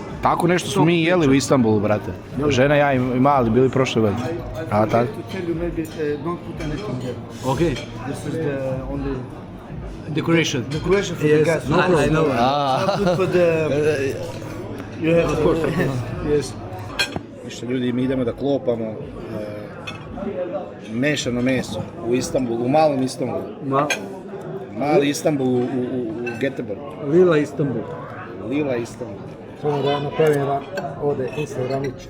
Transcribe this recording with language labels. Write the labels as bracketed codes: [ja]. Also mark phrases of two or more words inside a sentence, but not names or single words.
[sr] Tako nešto smo mi jeli u Istanbulu, brate. Žena, ja i mali bili prošle godine. A tako? [en] To tell you maybe don't put anything here. Okay. This is the only Decoration. decoration for the guests. I know. Not good for the. You have of course. Yes. [sr] Ništa, ljudi, mi idemo da klopamo mešano meso u Istanbulu, u malom Istanbulu. Mali Istanbul u Göteborgu. Lila Istanbul. Lila Istanbul. Samo da napravim jedan ovdje Instagramić.